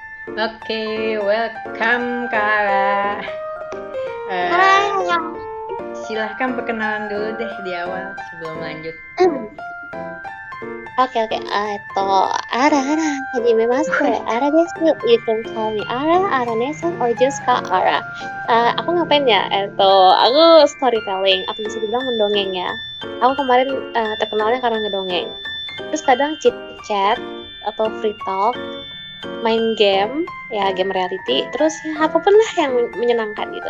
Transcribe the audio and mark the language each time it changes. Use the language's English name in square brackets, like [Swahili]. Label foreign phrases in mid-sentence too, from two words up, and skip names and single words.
[Indonesian] Oke, welcome Kara. Eh, Hai. Silahkan perkenalan dulu deh di awal sebelum lanjut. Oke, [Japanese] アラ、はじめまして。アラです. [English] You can call me Ara Nesan, or just Kak Ara. [Indonesian] Aku ngapain ya? Aku storytelling, atau bisa dibilang mendongeng ya. Aku kemarin terkenalnya karena ngedongeng. Terus kadang [English] chit chat [Indonesian] atau [English] free talk, [Indonesian] main game, ya [English] game reality. [Indonesian] Terus ya apapun lah yang menyenangkan gitu.